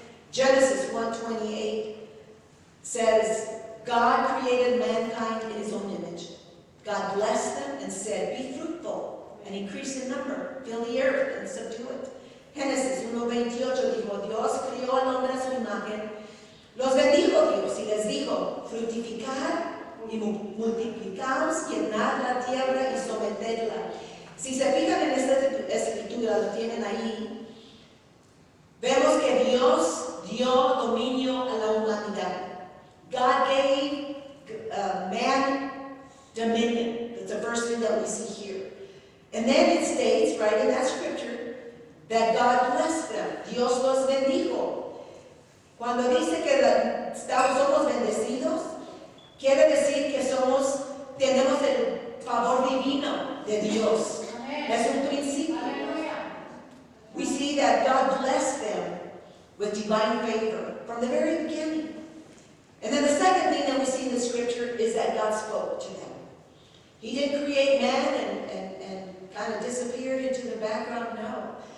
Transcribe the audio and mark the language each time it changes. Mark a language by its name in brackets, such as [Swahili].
[English] Genesis 1:28 says, God created mankind in His own image. God blessed them and said, be fruitful and increase in number, fill the earth and subdue it. [Spanish] Génesis 1:28 dijo, Dios crió al hombre a su imagen, los bendijo Dios y les dijo, fructificar y multiplicaos, llenad la tierra y someterla. Si se fijan en esta escritura, lo tienen ahí, vemos que Dios dio dominio a la humanidad. [English] God gave man dominion. That's the first thing that we see here. And then it states, right in that scripture, that God blessed them. [Spanish] Dios los bendijo. Cuando dice que somos bendecidos, quiere decir que tenemos el favor divino de Dios. Es un principio. [English] We see that God blessed them with divine favor from the very beginning. And then the second thing that we see in the scripture is that God spoke to them. He didn't create man and kind of disappeared into the background. No.